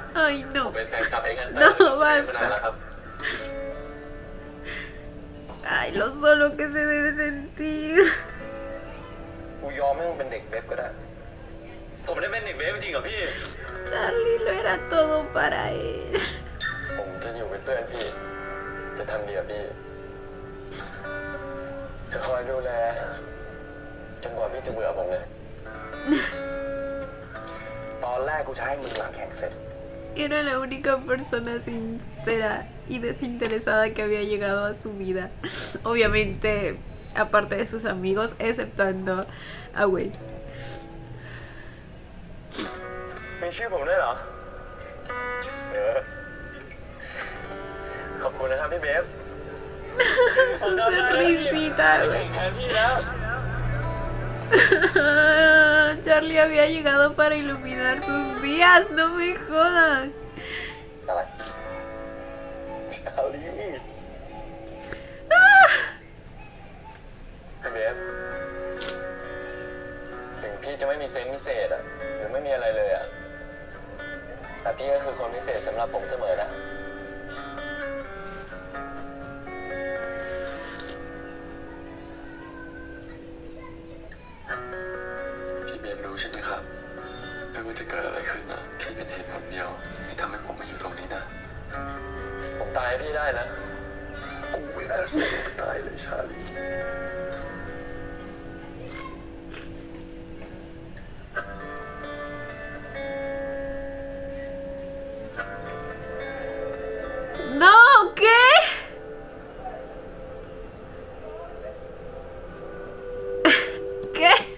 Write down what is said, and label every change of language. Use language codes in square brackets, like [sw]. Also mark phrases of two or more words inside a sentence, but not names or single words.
[es] Ay, [th] ผม [es] no. [th] เป็นแฟนคลับเองกัน [es] No, [th] มานานแล้วครับ [es] Ay, lo solo que se debe sentir. [th] กูยอมให้มึงเป็นเด็กเว็บก็ได้ ผมได้เป็นเด็กเวฟจริงเหรอพี่ [es] Charlie lo era todo para él. [th] ผมจะอยู่เป็นเพื่อนพี่ จะทำดีกับพี่ จะคอยดูแลจนกว่าพี่จะเบื่อผมเลย ตอนแรกกูจะให้มึงหลังแข่งเสร็จ [es] Era la única persona sincera y desinteresada que había llegado a su vida. Obviamente, aparte de sus amigos, exceptuando a Wade. [th] มีชื่อผมด้วยเหรอ ขอบคุณนะครับพี่เบฟ [es] Su sonrisita, [th] แข่งแทนพี่แล้ว [es] Charlie había llegado para iluminar sus días, no me jodan. [th] อะไร ชาลี พี่เบฟถึงพี่จะไม่มีเซนส์พิเศษอะหรือไม่มีอะไรเลยอะแต่พี่ก็คือคนพิเศษสำหรับผมเสมอนะ พี่เบฟรู้ใช่ไหมครับ ไม่ว่าจะเกิดอะไรขึ้นนะพี่เป็นเหตุผลเดียวที่ทำให้ผมมาอยู่ตรงนี้นะ ผมตายให้พี่ได้นะ กูไม่น่าเสียตายเลยชาลี [es] No, ¿qué? ¿Qué?